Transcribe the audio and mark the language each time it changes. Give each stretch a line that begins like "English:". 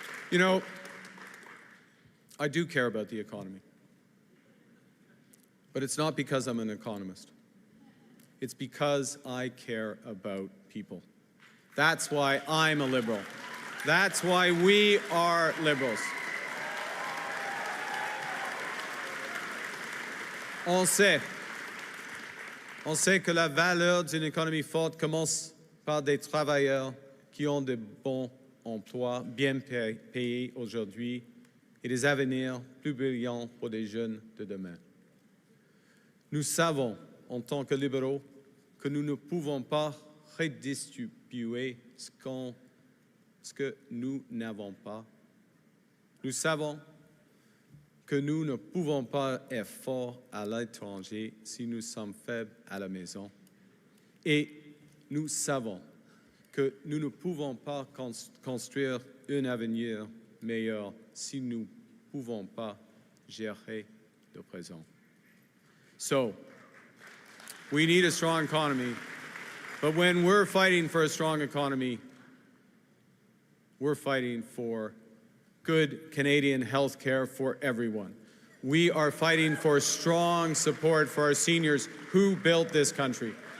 English: You know, I do care about the economy. But it's not because I'm an economist. It's because I care about people. That's why I'm a liberal. That's why we are liberals.
French: On sait que la valeur d'une économie forte commence par des travailleurs qui ont de bons emplois bien payés aujourd'hui et des avenirs plus brillants pour les jeunes de demain. Nous savons, en tant que libéraux, que nous ne pouvons pas redistribuer ce que nous n'avons pas. Nous savons que nous ne pouvons pas être forts à l'étranger si nous sommes faibles à la maison. Et nous savons que nous ne pouvons pas construire un avenir meilleur si nous ne pouvons pas gérer le présent.
English: So, we need a strong economy, but when we're fighting for a strong economy, we're fighting for good Canadian health care for everyone. We are fighting for strong support for our seniors who built this country.